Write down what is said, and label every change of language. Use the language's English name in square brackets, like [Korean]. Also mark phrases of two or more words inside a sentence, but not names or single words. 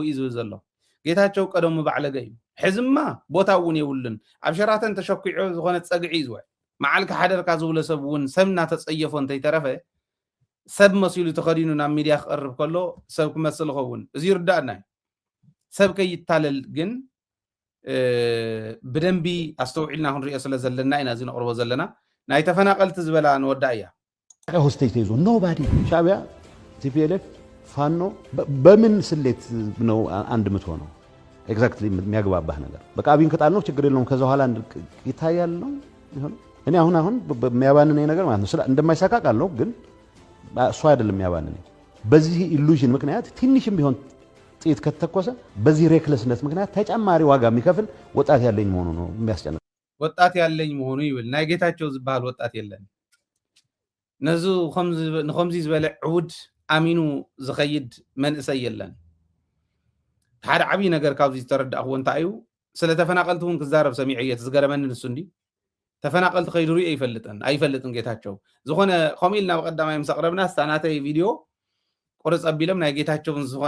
[Tigrinya] እዩ ዝብል ዘሎ ጌታቸው ቀደሙ ባዕለገ እዩ ሕዝማ ቦታ እውን የውልን ኣብ ሸራተን ተሸኪዑ ዝኾነ ፀግዒ ዝውዕ መዓልካ ሓደርካ ዝብለ ሰብ እውን ሰብና ተፀየፎ እንተይተረፈ ሰብ መሲሉ ተኸዲኑ ናብ ሚድያ ክቐርብ ከሎ ሰብ ክመስል ኸውን እዚ ይርዳእና ሰብ ከይታለል ግን ብደንቢ ኣስተውዒልና ክንሪኦ ስለ ዘለና ኢና እዚ ነቕርቦ ዘለና ናይ ተፈናቀልቲ ዝበላ ንወዳ እያ [Amharic] ሆስቴጅ ተይዞ ኖባዲ ሻዕቢያ ቲፒኤልኤፍ ፋኖ በምን ስሌት ነው አንድ የምትሆነው? ኤግዛክትሊ የሚያግባባህ ነገር በቃ አብይን ከጣል ነው ችግር የለውም ከዛ በኋላ ይታያል ነው ይሆነው። እኔ አሁን በሚያባንነኝ ነገር ማለት ነው እንደማይሳካ ቃለው ግን እሱ አይደለም የሚያባንነኝ። በዚህ ኢሉዥን ምክንያት ትንሽም ቢሆን ጥይት ከተተኮሰ በዚህ ሬክለስነት ምክንያት ተጨማሪ ዋጋ የሚከፍል ወጣት ያለኝ መሆኑ ነው የሚያስጨንቅ። ወጣት ያለኝ መሆኑ [Tigrinya] ይብል ናይ ጌታቸው ዝበሃል ወጣት የለን ነዙ ንኸምዚ ዝበለ ዕውድ ኣሚኑ ዝኸይድ መንእሰይ የለን። ሓደ ዓብይ ነገር ካብዚ ዝተረዳእኽዎ እንታይ እዩ ስለ ተፈናቀልቲ እውን ክዛረብ ሰሚዐ እየ ዝገረመኒ ንሱ እንዲ ተፈናቀልቲ ከይዱ ሪኦ ኣይፈልጥን ጌታቸው ዝኾነ ከምኡ ኢልና ብቀዳማይ ምስ ኣቕረብና ስታናተይ ቪድዮ ቁርፅ ኣቢሎም ናይ ጌታቸውን ዝኾነ